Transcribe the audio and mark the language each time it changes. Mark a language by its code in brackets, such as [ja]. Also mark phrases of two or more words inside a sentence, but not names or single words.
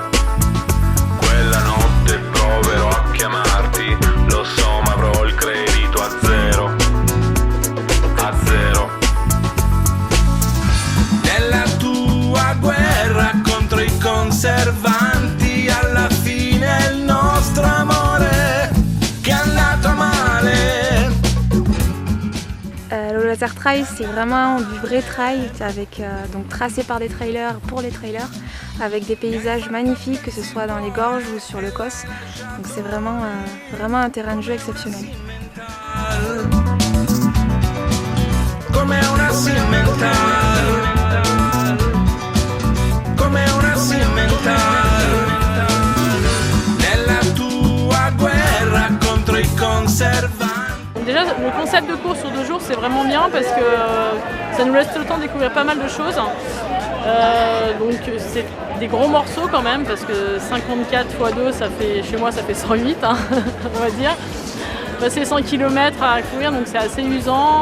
[it] Quella notte proverò a chiamarti, lo so ma avrò il credito a zero, a zero. Nella tua guerra contro i conservanti, alla fine il nostro amore che è andato a male. [fr] Le Laser Trail, c'est vraiment du vrai trail avec, donc tracé par des trailers pour les trailers, avec des paysages magnifiques, que ce soit dans les gorges ou sur le Causse. Donc c'est vraiment un terrain de jeu exceptionnel. [it] Come una cimental, come una cimental, nella tua guerra contro i conservanti. [fr] Déjà, le concept de course sur 2 jours, c'est vraiment bien parce que ça nous laisse le temps de découvrir pas mal de choses. Donc c'est des gros morceaux quand même parce que 54 x 2, ça fait, chez moi, ça fait 108, hein, on va dire. C'est 100 km à courir, donc c'est assez usant.